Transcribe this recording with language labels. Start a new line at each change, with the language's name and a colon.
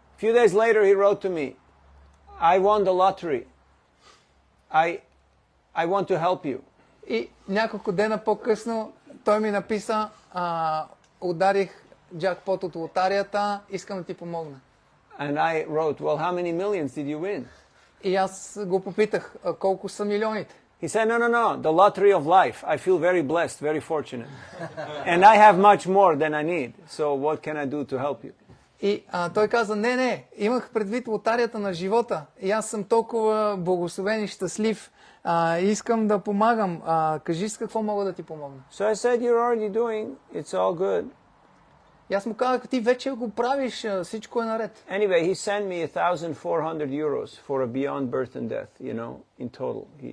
English: A few days later he wrote to me, I won the lottery. I want to help you.
Bulgarian: И няколко дена по-късно той ми написа, ударих джакпот от лотарията, искам да ти помогна.
English: And I wrote, well, how many millions did you win?
Bulgarian: И аз го попитах, колко са милионите?
English: He said, no, the lottery of life. I feel very blessed, very fortunate. And I have much more than I need. So what can I do to help you?
Bulgarian: И той каза, не, имах предвид лотарията на живота. И аз съм толкова благословен и щастлив. Искам да помагам. Кажи с какво мога да ти помогна.
English: So I said, you're already doing, it's all good.
Bulgarian: И аз му казах, ти вече го правиш, всичко е наред.
English: Anyway, he sent me 1,400 euros for a beyond birth and death, in total.